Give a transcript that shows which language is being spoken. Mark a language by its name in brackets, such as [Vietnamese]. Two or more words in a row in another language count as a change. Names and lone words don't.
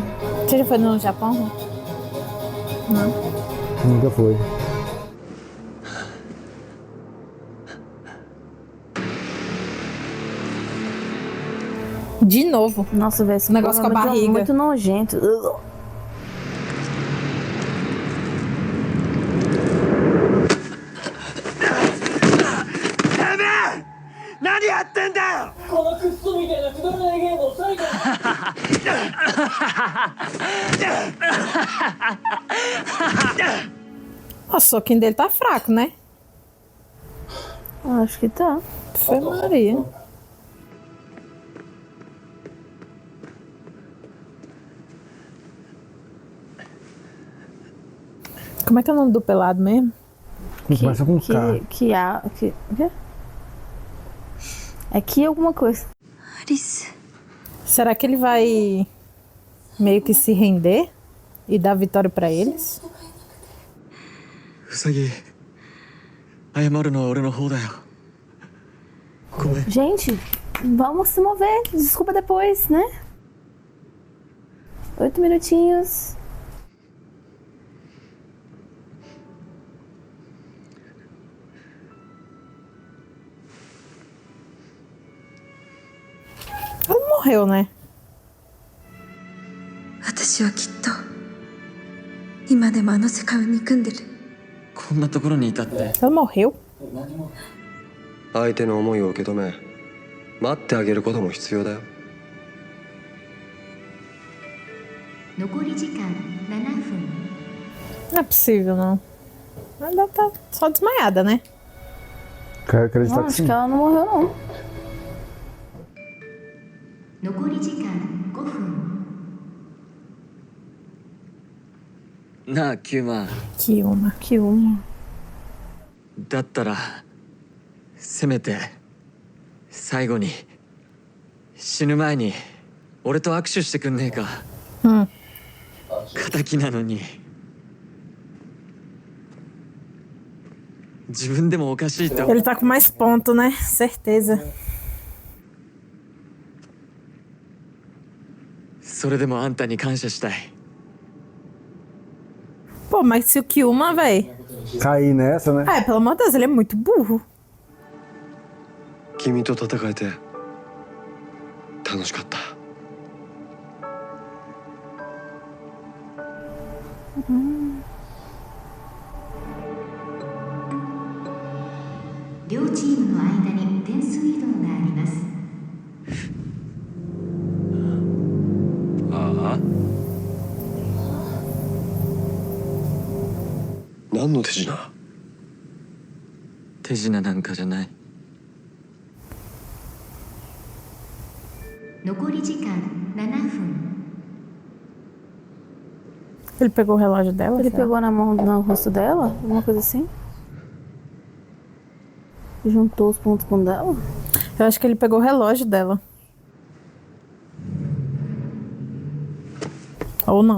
[Portuguese] Você já foi no Japão? Não. Nunca foi. De novo. Nossa, velho, esse Negócio povo é com a muito- barriga. Muito nojento. Ugh. [Japanese] 何やってんだよこのクッソみたいなくだらないゲームを最後に [Portuguese] O soquinho dele tá fraco, né? Acho que tá. Foi Maria. Como é que é o nome do pelado mesmo? Começa com K. O quê? É que alguma coisa. アリス Será que ele vai meio que se render e dar vitória pra eles? [Japanese] ウサギ謝るのは俺の方だよごめん [Portuguese] Gente, vamos se mover. Desculpa depois, né? 8 minutinhos. Ela morreu, né? [Japanese] 私はきっと今でもあの世界を憎んでる。こんなところにいたって [Portuguese] Ela morreu? [Japanese] 相手の思いを受け止め待ってあげることも必要だよ。残り時間7分。 [Portuguese] Não é possível, não. Ela deve tá só desmaiada, né? Quero acreditar Não, que acho sim. que ela não morreu, não. [Japanese] 残り時間5分。なあキューマン [Portuguese] Que uma. [Japanese] だったらせめて最後に死ぬ前に俺と握手してくんねえか 敵なのに自分でもおかしいと [Portuguese] Ele tá com mais ponto, né? Certeza. [Japanese] それでもあんたに感謝したい [Portuguese] Pô, mas se o Kyuma, véi. Cair nessa, né? Ah, pelo amor de Deus, ele é muito burro. [Japanese] 君と戦えて楽しかった。両チームの間に点数移動があります。ああ。何の手品？手品なんかじゃない残り時間7分。 [Portuguese] Ele pegou o relógio dela? Ele será? pegou na mão, no rosto dela? Alguma coisa assim? Juntou os pontos com o dela? Eu acho que ele pegou o relógio dela. Ou não.